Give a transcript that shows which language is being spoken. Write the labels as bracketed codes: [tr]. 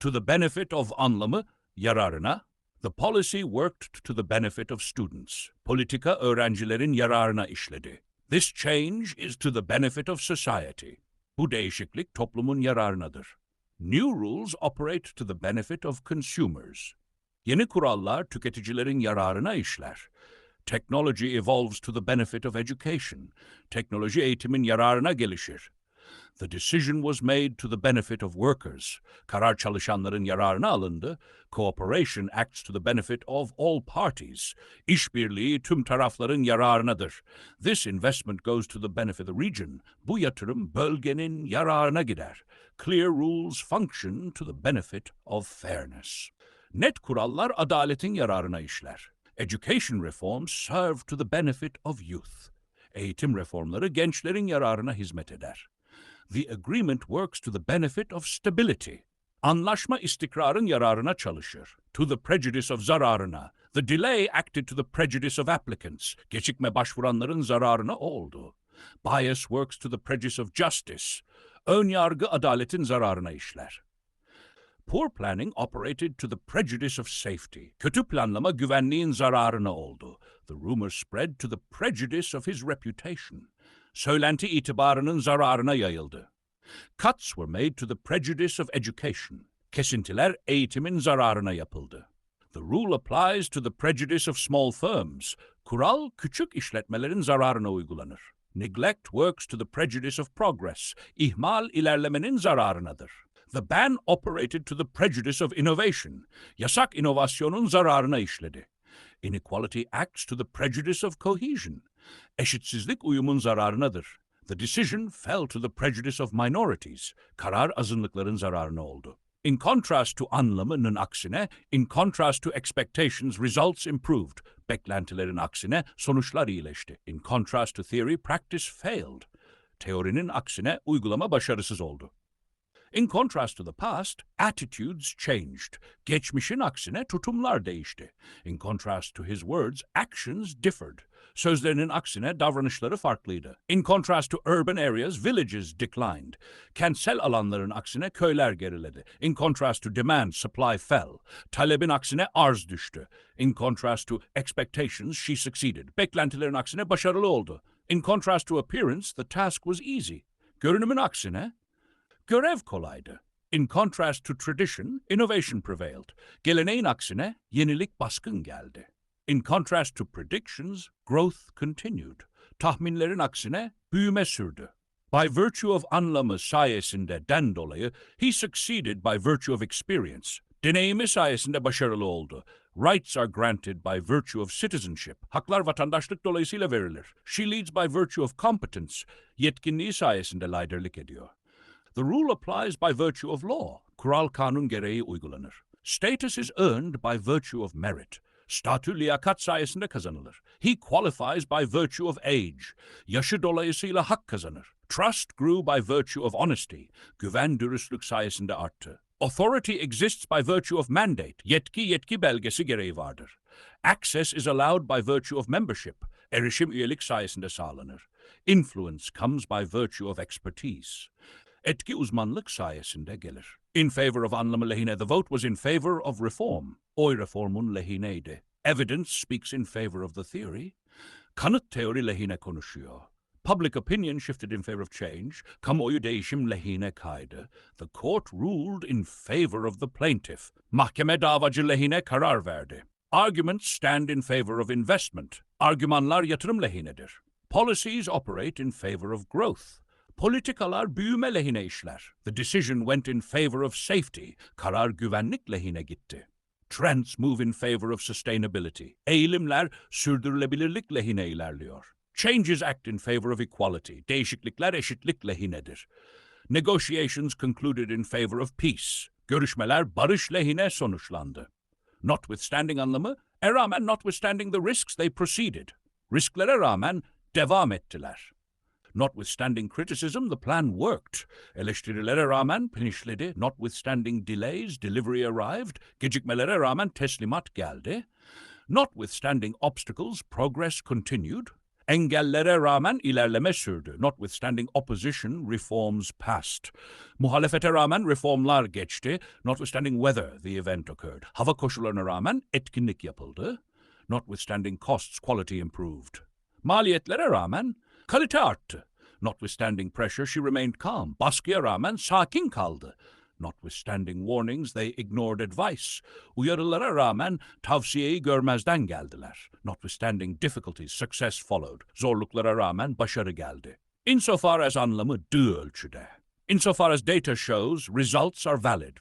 [en] To the benefit of [tr] anlamı, yararına. [en] The policy worked to the benefit of students. [tr] Politika öğrencilerin yararına işledi. [en] This change is to the benefit of society. [tr] Bu değişiklik toplumun yararınadır. [en] New rules operate to the benefit of consumers. [tr] Yeni kurallar tüketicilerin yararına işler. [en] Technology evolves to the benefit of education. [tr] Teknoloji eğitimin yararına gelişir. [en] The decision was made to the benefit of workers. [tr] Karar çalışanların yararına alındı. [en] Cooperation acts to the benefit of all parties. [tr] İşbirliği tüm tarafların yararınadır. [en] This investment goes to the benefit of the region. [tr] Bu yatırım bölgenin yararına gider. [en] Clear rules function to the benefit of fairness. [tr] Net kurallar adaletin yararına işler. [en] Education reforms serve to the benefit of youth. [tr] Eğitim reformları gençlerin yararına hizmet eder. [en] The agreement works to the benefit of stability. [tr] Anlaşma istikrarın yararına çalışır. [en] To the prejudice of [tr] zararına. [en] The delay acted to the prejudice of applicants. [tr] Gecikme başvuranların zararına oldu. [en] Bias works to the prejudice of justice. [tr] Ön yargı adaletin zararına işler. [en] Poor planning operated to the prejudice of safety. [tr] Kötü planlama güvenliğin zararına oldu. [en] The rumor spread to the prejudice of his reputation. [tr] Söylenti itibarının zararına yayıldı. [en] Cuts were made to the prejudice of education. [tr] Kesintiler eğitimin zararına yapıldı. [en] The rule applies to the prejudice of small firms. [tr] Kural küçük işletmelerin zararına uygulanır. [en] Neglect works to the prejudice of progress. [tr] İhmal ilerlemenin zararınadır. [en] The ban operated to the prejudice of innovation. [tr] Yasak inovasyonun zararına işledi. [en] Inequality acts to the prejudice of cohesion. [tr] Eşitsizlik uyumun zararınadır. [en] The decision fell to the prejudice of minorities. [tr] Karar azınlıkların zararına oldu. [en] In contrast to [tr] anlamının aksine, [en] in contrast to expectations, results improved. [tr] Beklentilerin aksine sonuçlar iyileşti. [en] In contrast to theory, practice failed. [tr] Teorinin aksine uygulama başarısız oldu. [en] In contrast to the past, attitudes changed. [tr] Geçmişin aksine tutumlar değişti. [en] In contrast to his words, actions differed. [tr] Sözlerinin aksine davranışları farklıydı. [en] In contrast to urban areas, villages declined. [tr] Kentsel alanların aksine köyler geriledi. [en] In contrast to demand, supply fell. [tr] Talebin aksine arz düştü. [en] In contrast to expectations, she succeeded. [tr] Beklentilerin aksine başarılı oldu. [en] In contrast to appearance, the task was easy. [tr] Görünümün aksine görev kolaydı. [en] In contrast to tradition, innovation prevailed. [tr] Geleneğin aksine yenilik baskın geldi. [en] In contrast to predictions, growth continued. [tr] Tahminlerin aksine büyüme sürdü. [en] By virtue of [tr] anlamı sayesinde dolayı, [en] he succeeded by virtue of experience. [tr] Deneyimi sayesinde başarılı oldu. [en] Rights are granted by virtue of citizenship. [tr] Haklar vatandaşlık dolayısıyla verilir. [en] She leads by virtue of competence. [tr] Yetkinliği sayesinde liderlik ediyor. [en] The rule applies by virtue of law. [tr] Kural kanun gereği uygulanır. [en] Status is earned by virtue of merit. [tr] Statü liyakat sayesinde kazanılır. [en] He qualifies by virtue of age. [tr] Yaşı dolayısıyla hak kazanır. [en] Trust grew by virtue of honesty. [tr] Güven dürüstlük sayesinde arttı. [en] Authority exists by virtue of mandate. [tr] Yetki belgesi gereği vardır. [en] Access is allowed by virtue of membership. [tr] Erişim üyelik sayesinde sağlanır. [en] Influence comes by virtue of expertise. [tr] Etki uzmanlık sayesinde gelir. [en] In favor of [tr] anlamı lehine, [en] the vote was in favor of reform. [tr] Oy reformun lehineydi. [en] Evidence speaks in favor of the theory. [tr] Kanıt teori lehine konuşuyor. [en] Public opinion shifted in favor of change. [tr] Kamuoyu değişim lehine kaydı. [en] The court ruled in favor of the plaintiff. [tr] Mahkeme davacı lehine karar verdi. [en] Arguments stand in favor of investment. [tr] Argümanlar yatırım lehinedir. [en] Policies operate in favor of growth. [tr] Politikalar büyüme lehine işler. [en] The decision went in favor of safety. [tr] Karar güvenlik lehine gitti. [en] Trends move in favor of sustainability. [tr] Eğilimler sürdürülebilirlik lehine ilerliyor. [en] Changes act in favor of equality. [tr] Değişiklikler eşitlik lehinedir. [en] Negotiations concluded in favor of peace. [tr] Görüşmeler barış lehine sonuçlandı. [en] Notwithstanding [tr] anlamı, rağmen [en] notwithstanding the risks they proceeded. [tr] Risklere rağmen devam ettiler. [en] Notwithstanding criticism, the plan worked. [tr] Eleştirilere rağmen plan işledi. [en] Notwithstanding delays, delivery arrived. [tr] Gecikmelere rağmen teslimat geldi. [en] Notwithstanding obstacles, progress continued. [tr] Engellere rağmen ilerleme sürdü. [en] Notwithstanding opposition, reforms passed. [tr] Muhalefete rağmen reformlar geçti. [en] Notwithstanding weather, the event occurred. [tr] Hava koşullarına rağmen etkinlik yapıldı. [en] Notwithstanding costs, quality improved. [tr] Maliyetlere rağmen kalite arttı. [en] Notwithstanding pressure, she remained calm. [tr] Baskıya rağmen sakin kaldı. [en] Notwithstanding warnings, they ignored advice. [tr] Uyarılara rağmen tavsiyeyi görmezden geldiler. [en] Notwithstanding difficulties, success followed. [tr] Zorluklara rağmen başarı geldi. [en] Insofar as [tr] anlamı ölçüde. [en] Insofar as data shows, results are valid.